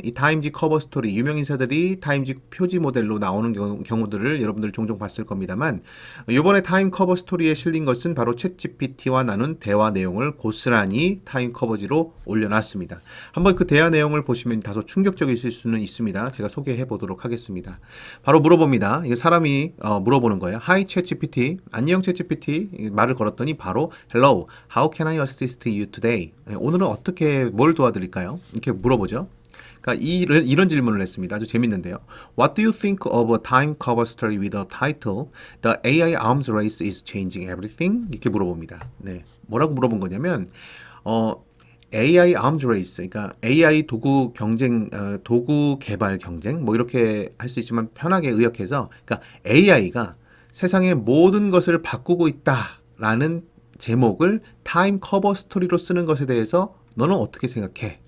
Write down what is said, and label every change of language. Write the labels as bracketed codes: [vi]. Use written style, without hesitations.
[ko] 이 타임지 커버 스토리, 유명 인사들이 타임지 표지 모델로 나오는 경우들을 여러분들 종종 봤을 겁니다만, 이번에 타임 커버 스토리에 실린 것은 바로 챗GPT와 나눈 대화 내용을 고스란히 타임 커버지로 올려놨습니다. 한번 그 대화 내용을 보시면 다소 충격적이실 수는 있습니다. 제가 소개해 보도록 하겠습니다. 바로 물어봅니다. 이게 사람이 물어보는 거예요. [en] Hi 챗GPT, [ko] 안녕 챗GPT 말을 걸었더니 바로 [en] Hello, how can I assist you today? [ko] 오늘은 어떻게 뭘 도와드릴까요? 이렇게 물어보죠. 그러니까 이런 질문을 했습니다. 아주 재밌는데요. [en] What do you think of a time cover story with a title The AI Arms Race is Changing Everything? [ko] 이렇게 물어봅니다. 네, 뭐라고 물어본 거냐면 AI Arms Race, 그러니까 AI 도구 경쟁, 도구 개발 경쟁, 뭐 이렇게 할 수 있지만 편하게 의역해서, 그러니까 AI가 세상의 모든 것을 바꾸고 있다라는 제목을 타임 커버 스토리로 쓰는 것에 대해서 너는 어떻게 생각해?